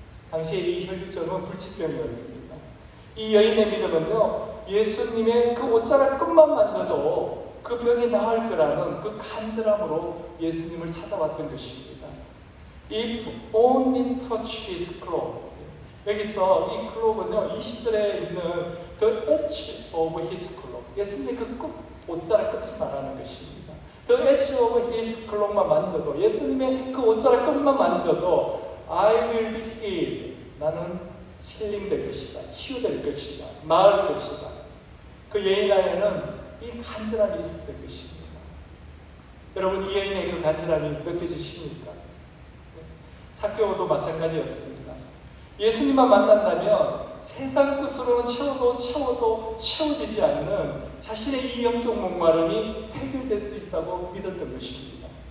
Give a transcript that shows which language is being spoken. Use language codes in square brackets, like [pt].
[ko] 당시에 이 혈루증은 불치병이었습니다. 이 여인의 믿음은요, 예수님의 그 옷자락 끝만 만져도 그 병이 나을 거라는 그 간절함으로 예수님을 찾아왔던 것입니다. [en] If only touch his cloak. [ko] 여기서 이 클록은요, 20절에 있는 [en] the edge of his cloak. [ko] 예수님의 그 끝, 옷자락 끝을 말하는 것입니다. [en] The edge of his cloak만 [ko] 만져도, 예수님의 그 옷자락 끝만 만져도 [en] I will be healed. [ko] 나는 힐링될 것이다. 치유될 것이다. 나을 것이다. 그 여인 안에는 이 간절함이 있었던 것입니다. 여러분 이 여인의 그 간절함이 느껴지십니까? 삭개오도 마찬가지였습니다. 예수님만 만난다면 세상 끝으로는 채워도 채워지지 않는 자신의 이 영적 목마름이 해결될 수 있다고 믿었던 것입니다.